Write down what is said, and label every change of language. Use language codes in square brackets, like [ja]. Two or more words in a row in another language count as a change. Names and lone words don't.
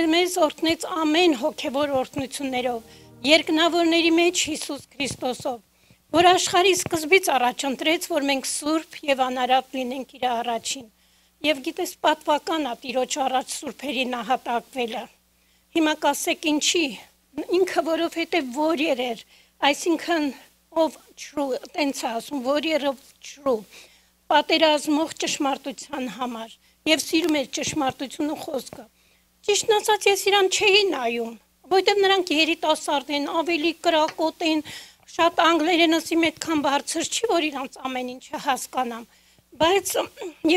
[hy] մեզ օրհնեց ամեն հոգևոր օրհնություններով, երկնավորների մեջ Հիսուս Քրիստոսով, որ աշխարհի սկզբից առաջընտրեց, որ մենք սուրբ եւ անարատ լինենք իր առաջին։ Եվ գիտես պատվական է Տիրոջ առաջ սուրբերի նահատակվելը։ Հիմա կասեք ինչի, ինքը որովհետեւ warrior էր, այսինքն [en] of true, [hy] տենց ասում, [en] warrior of true, [hy] պատերազմող ճշմարտության համար եւ սիրում էր ճշմարտությունը խոսքը։ Ճիշտն ասած ես իրան չէի նայում, որովհետեւ նրանք երիտասարդ են, ավելի կրակոտ են, շատ անգլերենսի այդքան բարձր չի, որ իրանց ամեն ինչը հասկանամ, բայց երբ